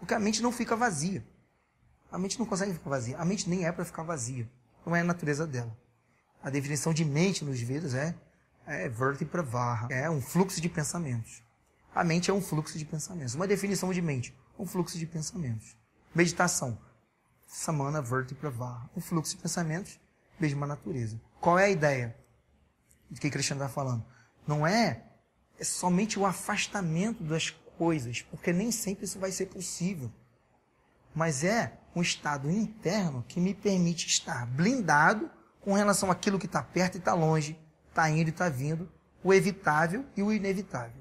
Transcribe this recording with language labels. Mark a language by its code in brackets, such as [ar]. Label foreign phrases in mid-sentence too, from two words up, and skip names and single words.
[pt] Porque a mente não fica vazia. A mente não consegue ficar vazia. A mente nem é para ficar vazia. Não é a natureza dela. A definição de mente nos Vedas é [sa] वृत्ति प्रवाह. [pt] É um fluxo de pensamentos. A mente é um fluxo de pensamentos. Uma definição de mente, um fluxo de pensamentos. Meditação. [sa] समान वृत्ति प्रवाह. [pt] Um fluxo de pensamentos, mesma natureza. Qual é a ideia do que Krishna está falando? Não é somente o afastamento das coisas, porque nem sempre isso vai ser possível. Mas é um estado interno que me permite estar blindado com relação àquilo que está perto e está longe, está indo e está vindo, o evitável e o inevitável.